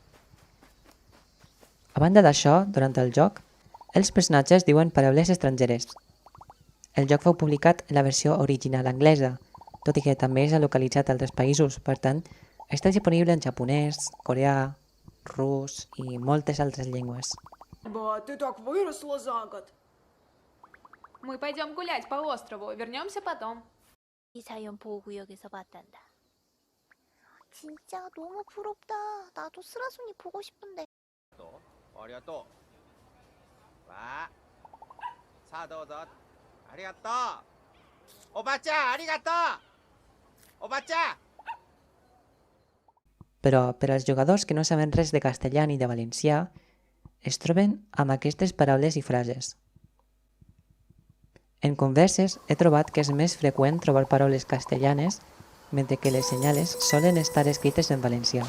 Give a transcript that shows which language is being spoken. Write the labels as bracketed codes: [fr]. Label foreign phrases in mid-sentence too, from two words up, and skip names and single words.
[ca] A banda d'això, durant el joc, els personatges diuen paraules estrangeres. El joc fou publicat en la versió original anglesa, tot i que també s'ha localitzat a altres països, per tant, està disponible en japonès, coreà, rus i moltes altres llengües. [ru] Ба, ты так выросла за год. Мы пойдем гулять по острову, вернемся потом. [ko] 이 자연보호구역에서 봤단다. 진짜 너무 부럽다. 나도 쓰라순이 보고 싶은데. [ja] ありがとう。わあ。さあどうぞ。ありがとう。おばちゃん、ありがとう。おばちゃん。 [ca] Però per als jugadors que no saben res de castellà ni de valencià, es troben amb aquestes paraules i frases. En converses he trobat que és més freqüent trobar paraules castellanes, mentre que les senyales solen estar escrites en valencià.